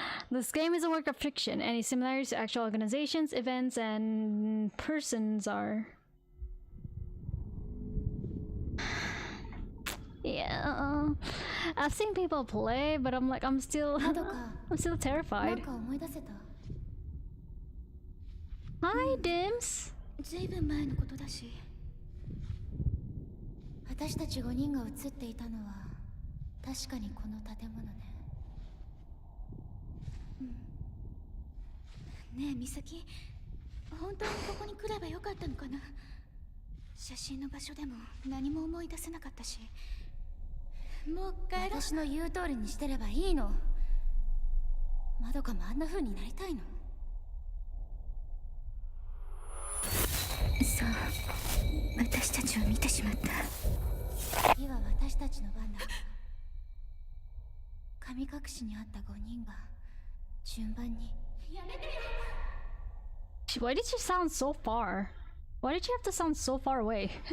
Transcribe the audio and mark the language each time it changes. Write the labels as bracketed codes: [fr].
[en] This game is a work of fiction. Any similarities to actual organizations, events, and persons are... Yeah, I've seen people play, but I'm like, I'm still terrified. Hi, Dims. [ja] ずいぶん前のことだし、私たち5人が映っていたのは確かにこの建物ね。ねえ、美咲、本当にここに来ればよかったのかな。写真の場所でも何も思い出せなかったし。もう帰ろう。私の言う通りにしてればいいの。まどかもあんな風になりたいの。そう、私たちを見てしまった。次は私たちの番だ。神隠しにあった5人が順番に。やめてよ。 [en] Why did she sound so far? Why did she have to sound so far away?